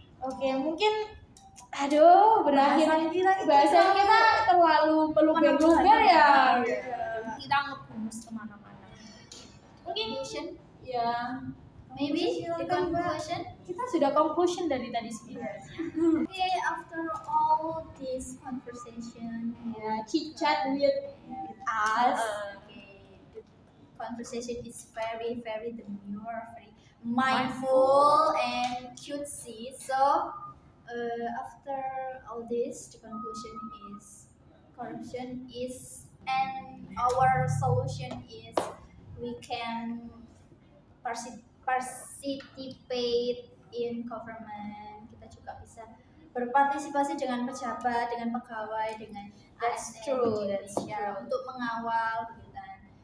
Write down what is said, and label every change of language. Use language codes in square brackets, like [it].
[id] Oke, mungkin berakhir bahasan kita terlalu meluber ya. Kita ngebus kemana-mana. Mungkin ya, [en] Maybe the conclusion. [id] kita sudah conclusion dari tadi sebenarnya. [en] Okay, after all this conversation, [id] Ya, [en] chit chat with us. okay, the conversation is very, very demure, very mindful and cutesy. So, after all this, the conclusion is corruption is, and our solution is we can participate in government. [id] Kita juga bisa berpartisipasi dengan pejabat, dengan pegawai, dengan ASN di Indonesia untuk mengawal gitu kan.